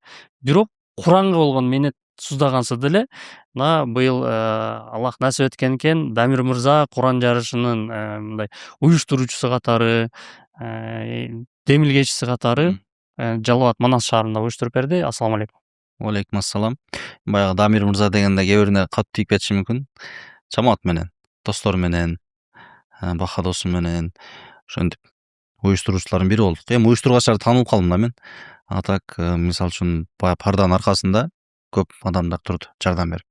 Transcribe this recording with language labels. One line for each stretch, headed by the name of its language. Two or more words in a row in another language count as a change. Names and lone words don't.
Kyrgyz: Бирок Куранга болгон менет суздагансыз деле мына быйыл Аллах насип эткен экен, Дамир мырза Куран жарышынын мындай уюштуруучусу катары, демилгечиси катары Жалал абад Манас шаарында уюштуруп берди.
Arabic: السلام عليكم. عليكم السلام.
Kyrgyz: Баягы Дамир мырза дегенде кээ бирине катуу тийип кетиши мүмкүн. Жамаат менен, достор менен, бака досум менен ошентип уюштуруучулардын бири болдук. Эми уюштургачтарды таанылып калдым да мен. А так, мисалы үчүн парданын аркасында көп адамдар турду, жардам берип.